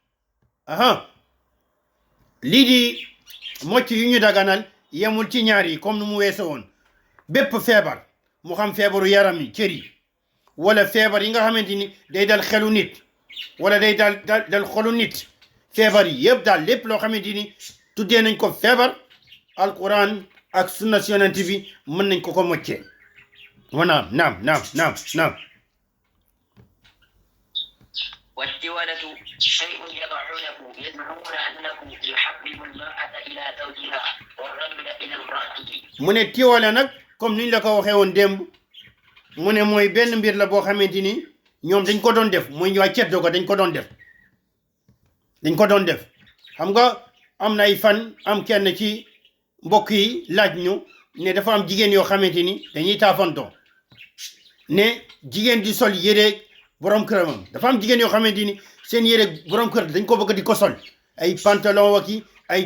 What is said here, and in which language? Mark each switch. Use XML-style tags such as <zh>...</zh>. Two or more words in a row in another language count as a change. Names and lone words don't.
<wo>lii di mocc yu ñu daganal yemul ci ñaar yi comme nu mu weesoo woon bépp feebar mu xam feebaru yaram yi cër yi wala feebar yi nga xamante ni day dal xelu nit wala day dal xolu nit feebar yi yëpp daal lépp loo xamante ni tuddee nañ ko feebar alquran ak sunna yonent bi mën nañ ko moccee naam</wo> <ar>والتولة شيء يضعونه يزعمون أنه يحبب المرأة إلى زوجها والرجل إلى امرأته</ar> <wo>mu ne tiwala nag comme niñ la ko waxee woon démb mu ne mooy benn mbir la boo xamante ni ñoom dañ ko doon def mooy waa ceddo ko dañ ko doon def xam nga am na ay fan am kenn ci mbokk yi laaj ñu ne dafa am jigéen yoo xamante ni dañuy taafanto ne jigéen di sol yére borom këramam dafa am jigéen yoo xamante ni seen yére borom kër dañ ko bëgg di ko sol ay pantalon waki ay</wo>